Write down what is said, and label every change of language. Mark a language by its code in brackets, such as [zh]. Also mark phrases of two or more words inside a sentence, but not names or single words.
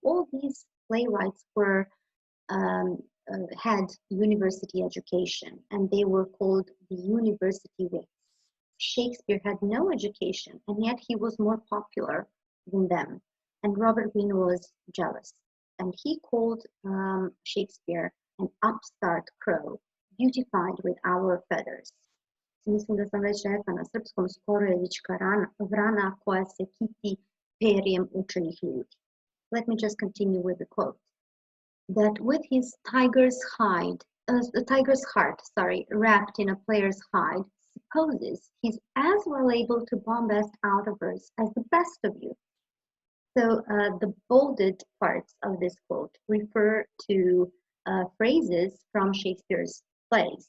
[en] All these playwrights were had university education, and they were called the university wits. Shakespeare had no education, and yet he was more popular than them. And Robert Greene was jealous, and he called Shakespeare an upstart crow, beautified with our feathers. [sr] Mislim da sam već rekla na srpskom, skoro je vička vrana koja se kiti perjem učenih ljudi. [en] Let me just continue with the quote. That with his tiger's heart, wrapped in a player's hide, supposes he's as well able to bombast out of verse as the best of you. So the bolded parts of this quote refer to phrases from Shakespeare's plays.